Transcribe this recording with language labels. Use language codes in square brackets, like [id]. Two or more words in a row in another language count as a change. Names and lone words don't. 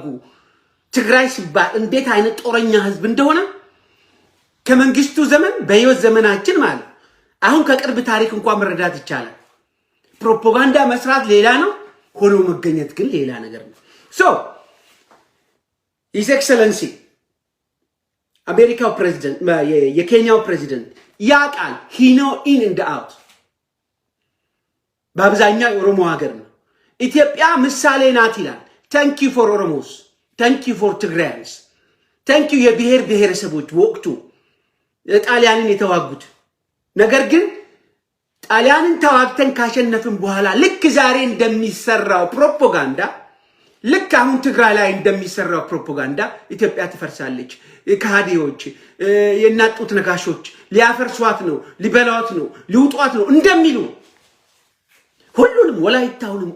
[am] ትግራይ ሲባል እንዴት አይነት ጦረኛ ህዝብ እንደሆነ ከመንግስቱ ዘመን በህይወት ዘመናችን ማለት አሁን ከቅርብ ታሪክ እንኳን መረዳት ይቻላል ፕሮፓጋንዳ መስራት ሌላ ነው ሆኖ መገኘት ግን ሌላ ነገር ነው ሶ [en] His Excellency American President [am] የኬንያው ፕሬዚደንት ያቃል [en] he know in and out [am] በአብዛኛው ኦሮሞ ሀገር ነው ኢትዮጵያ ምሳሌ ናት ይላል [en] thank you for Oromos thank you for Tigrayans thank you [am] የብሔር ብሔረሰቦች ወቅቱ ጣሊያንን የተዋጉት ነገር ግን ጣሊያንን ተዋግተን ካሸነፍን በኋላ ልክ ዛሬ እንደሚሰራው ፕሮፓጋንዳ ልክ አሁን ትግራይ ላይ እንደሚሰራው ፕሮፓጋንዳ ኢትዮጵያ ትፈርሳለች ከሃዲዎች የናጡት ነጋሾች ሊያፈርሷት ነው ሊበላዋት ነው ሊውጧት ነው እንደሚሉ ሁሉንም ወላይታውንም